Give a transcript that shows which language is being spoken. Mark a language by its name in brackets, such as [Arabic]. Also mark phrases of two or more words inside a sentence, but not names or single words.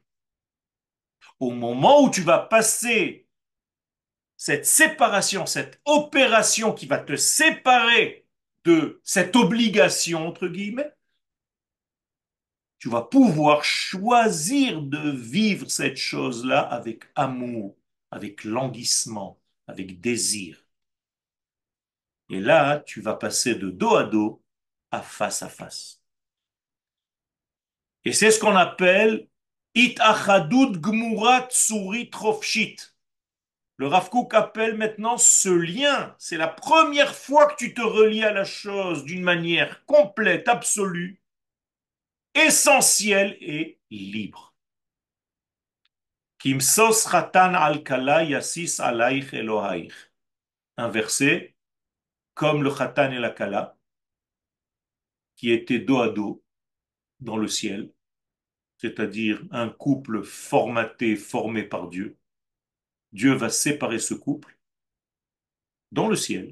[French] Au moment où tu vas passer cette séparation, cette opération qui va te séparer de cette obligation, entre guillemets, tu vas pouvoir choisir de vivre cette chose-là avec amour, avec languissement, avec désir. Et là, tu vas passer de dos à dos à face à face. Et c'est ce qu'on appelle [Hebrew] את אחדות גמורה צורית חופשית. [French] Le Rav Kook appelle maintenant ce lien. C'est la première fois que tu te relis à la chose d'une manière complète, absolue, essentielle et libre. [Hebrew] כמשוש חתן על כלה ישיש עליך אלהיך. [French] Un verset comme le chatan et la kala qui étaient dos à dos dans le ciel, c'est-à-dire un couple formaté, formé par Dieu. Dieu va séparer ce couple dans le ciel.